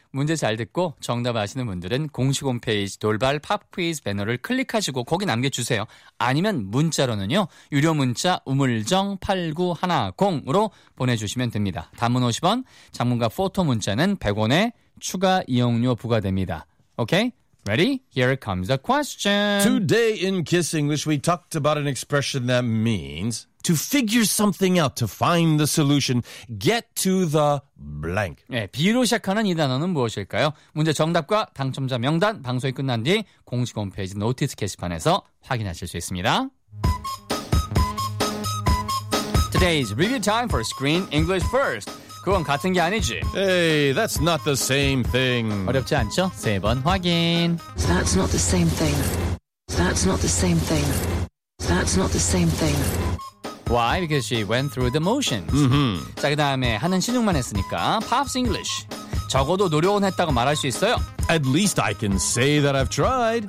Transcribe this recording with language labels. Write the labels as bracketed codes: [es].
[ko] 문제 잘 듣고 정답 아시는 분들은 공식 홈페이지 돌발 팝퀴즈 배너를 클릭하시고 거기 남겨주세요. 아니면 문자로는요. 유료 문자 우물정 8910으로 보내주시면 됩니다. 단문 50원, 장문과 포토 문자는 100원에 추가 이용료 부과됩니다. [en] 오케이? Ready? Here comes the question. Today in Kiss English, we talked about an expression that means to figure something out, to find the solution, get to the blank. [ko] 네, B로 시작하는 이 단어는 무엇일까요? 문제 정답과 당첨자 명단, 방송이 끝난 뒤 공식 홈페이지 노티스 게시판에서 확인하실 수 있습니다. [en] Today's review time for Screen English First. [ko] 그건 같은 게 아니지. [en] Hey, that's not the same thing. [ko] 어렵지 않죠? 세 번 확인. [en] That's not the same thing. That's not the same thing. That's not the same thing. Why? Because she went through the motions. Mm-hmm. [ko] 자, 그 다음에 하는 시늉만 했으니까 Pops English. 적어도 노력은 했다고 말할 수 있어요. [en] At least I can say that I've tried.